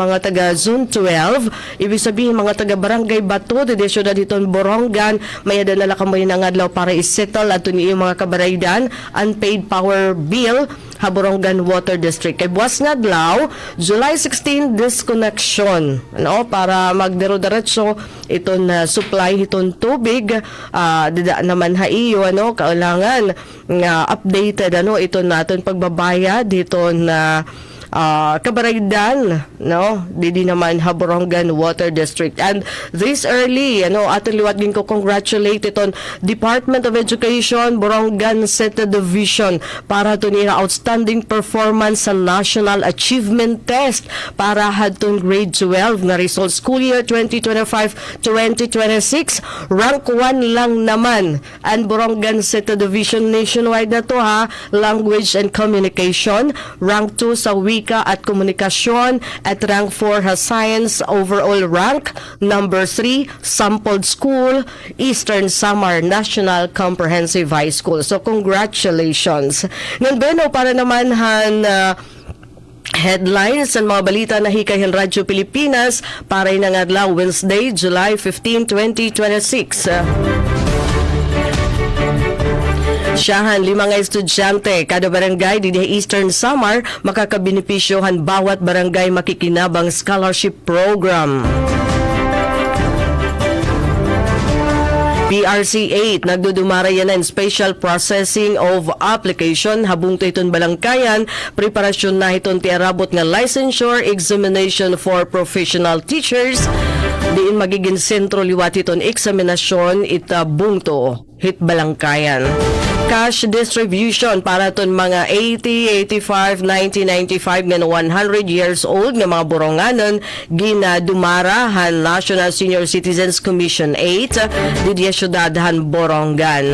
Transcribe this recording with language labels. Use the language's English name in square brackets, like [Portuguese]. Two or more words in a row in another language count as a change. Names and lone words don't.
[Waray] mga taga Zone 12 ibig sabihin mga taga Barangay Bato didi syudad iton Borongan may ada nala kamo yun ang adlaw para isettle aton yung mga kabaraydan [English] unpaid power bill [Waray] ha Borongan Water District kay buwas nga adlaw July 16 disconnection ano para magdero-diretso iton supply iton tubig dida naman ha iyo ano kaulangan nga updated ano iton naton pagbabayad iton kabaraydan no didi naman ha Borongan Water District [English] and this early [Waray] ano aton liwat gin ko congratulate iton Department of Education Borongan City Division para to nila [English] outstanding performance [Waray] sa National Achievement Test para hadton grade 12 na result [English] school year [Waray] 2025-2026 rank 1 [Filipino] lang naman [Waray] and Borongan City Division nationwide na to ha [English] language and [Waray] communication rank 2 sa [Filipino] wika at komunikasyon [Waray] at rank 4 ha science [English] overall rank number 3 sampled school [Waray] Eastern Samar National Comprehensive High School so congratulations nandun para naman han headlines sa mga balita na hikahin Radyo Pilipinas para ng adlaw Wednesday, July 15, 2026. Siyahan, 5 nga estudyante, kada barangay di Eastern Samar, makakabenepisyohan [Filipino] bawat barangay makikinabang [English] scholarship program. [Waray] PRC 8 nagdudumara yan ng [English] special processing of application [Waray] habung to iton balangkayan preparasyon na iton ti arabot nga [English] licensure examination for professional teachers [Waray] diin magiging sentro liwat iton eksaminasyon itabung to hit balangkayan. Cash distribution para ton mga 80, 85, 90, 95 nga 100 years old nga mga boronganon ginadumarahan National Senior Citizens Commission 8 didya syudadhan Borongan.